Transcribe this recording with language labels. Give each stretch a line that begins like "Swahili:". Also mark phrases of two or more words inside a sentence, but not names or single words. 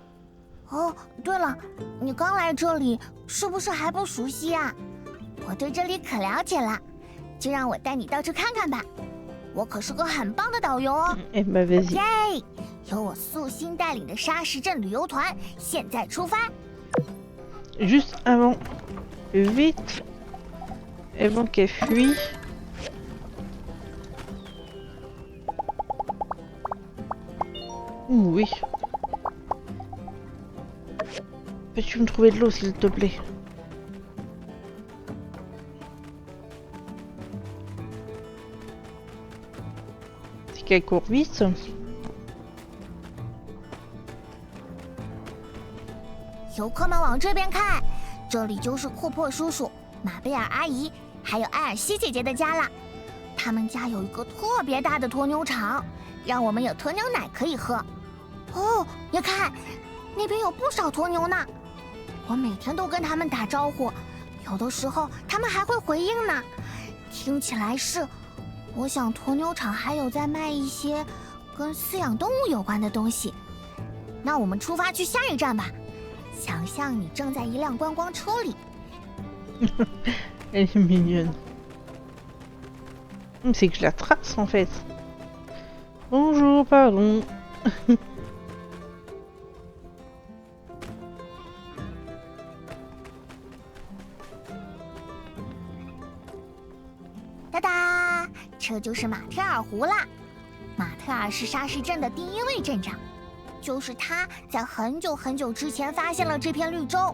Chinese: 哦，对了，你刚来这里，是不是还不熟悉呀？我对这里可了解了，就让我带你到处看看吧。我可是个很棒的导游哦。耶！由我素心带领的沙石镇旅游团现在出发。
French: Juste avant, vite, avant qu'elle fuit. Oui. Peux-tu me trouver de l'eau, s'il te plaît? C'est qu'elle court vite.
Chinese: 游客们往这边看，这里就是库珀叔叔、马贝尔阿姨还有艾尔西姐姐的家了。他们家有一个特别大的鸵牛场，让我们有鸵牛奶可以喝。哦，你看，那边有不少鸵牛呢。我每天都跟他们打招呼，有的时候他们还会回应呢。听起来是，我想鸵牛场还有在卖一些跟饲养动物有关的东西。那我们出发去下一站吧。想象你正在一辆观光车里。
French: Elle est mignonne. C'est que je la trace en fait. Bonjour, pardon.
Chinese: 哒哒，这就是马特尔湖啦。马特尔是沙石镇的第一位镇长。就是他在很久很久之前发现了这片绿洲。